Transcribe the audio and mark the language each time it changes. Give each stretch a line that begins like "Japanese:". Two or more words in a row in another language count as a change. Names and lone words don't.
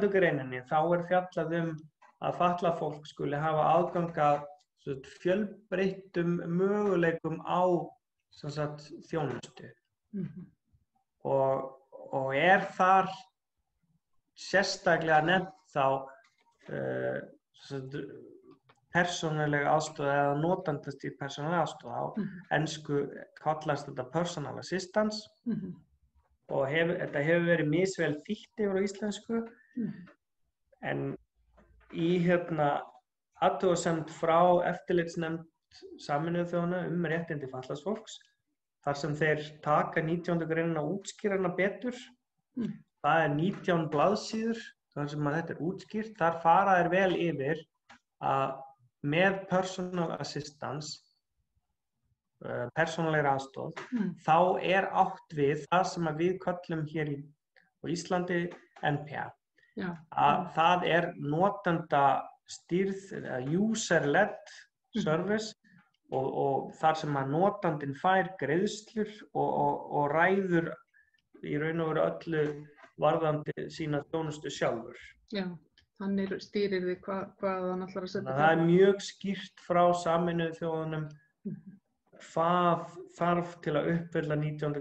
Icelandic: greininni þá er fjallað að fatlað fólk skuli hafa aðgang að fjölbreyttum möguleikum á þjónustu. Og er þar sérstaklega nefnt þá persónuleg aðstoð eða notandastýrð persónuleg aðstoð. Á ensku kallast þetta
English: personal assistance
Icelandic: og þetta hefur verið misvel þýtt yfir á íslensku. En í athugasemd frá eftirlitsnefnd Sameinuðu þjóðanna réttindi fatlaðs fólks, þar sem þeir taka 19. greinina og útskýra hana betur, það 19 blaðsíður, þar sem að þetta útskýrt, þar fara þeir vel yfir að með
English: personal assistance,
Icelandic: persónulegri aðstoð, þá átt við það sem að við köllum hér á Íslandi NPA. Já. Að það notendastýrð,
English: user-led service
Icelandic: og þar sem að notandinn fær greiðslur og ræður í raun og veru öllu varðandi sína þjónustu sjálfur. Já, þannig stýrir þið hvað hann ætlar að setja. Það mjög skýrt frá Sameinuðu þjóðunum hvað þarf til að uppfylla 19.